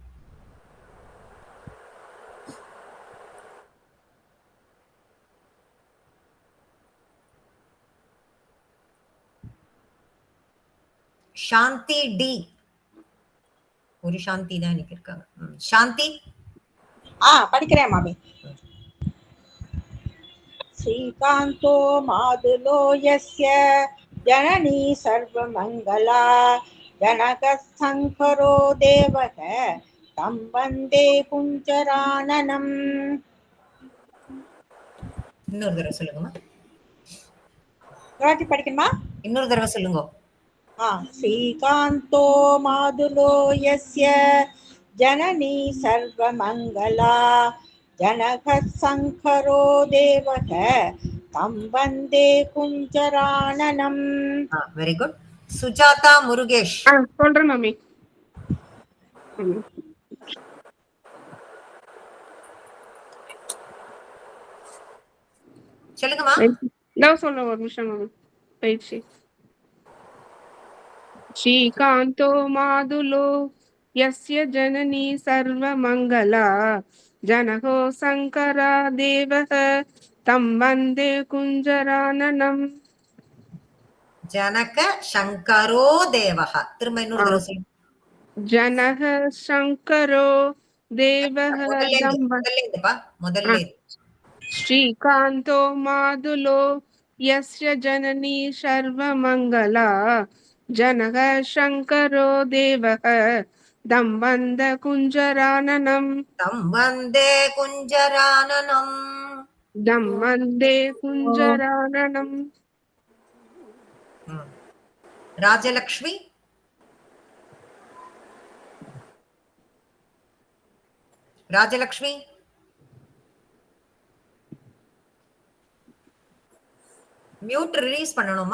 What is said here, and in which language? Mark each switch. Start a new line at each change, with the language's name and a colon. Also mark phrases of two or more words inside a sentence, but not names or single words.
Tamil: சாந்தி டி. ஒரு சாந்தி தான் எனக்கு இருக்காங்க. சாந்தி. படிக்கிறேன் மாமி.
Sanskrit: श्रीकान्तो मादुलो यस्य जननी सर्वमङ्गला जनकः शङ्करो देवः तं वन्दे कुञ्जराननम्.
Tamil: இன்னொரு தடவை சொல்லுங்கம்மா. வாட்டி படிக்கணுமா? இன்னொரு தடவை சொல்லுங்க.
Sanskrit: श्रीकान्तो माधुलो यस्य जननी सर्वमङ्गला जनकः शङ्करो देवः तं वन्दे कुञ्जराननम्.
English: very good.
Tamil: சுஜாதா முருகேஷ். சொல்றேன் மாமி. சொல்லுங்கம்மா. நான் சொல்றேன் ஒரு நிமிஷம் மாமி. பயிற்சி.
Sanskrit: श्रीकान्तो माधुलो यस्य जननी सर्वमङ्गला जनको शङ्करा देवः तं वन्दे कुञ्जराननम्. जनक शङ्करो देवः.
Tamil: திரும்ப இன்னொரு தடவை சொல்லுங்க.
Sanskrit: जनः शङ्करो देवः
Tamil: முதல்ல
Sanskrit: श्रीकान्तो माधुलो यस्य जननी सर्वमङ्गला जनः शङ्करो देवः तं वन्दे कुञ्जराननम्. तं वन्दे कुञ्जराननम्. तं वन्दे कुञ्जराननम्.
Tamil: ராஜலக்ஷ்மி. ராஜலக்ஷ்மி
English: mute release
Tamil: பண்ணணுமா?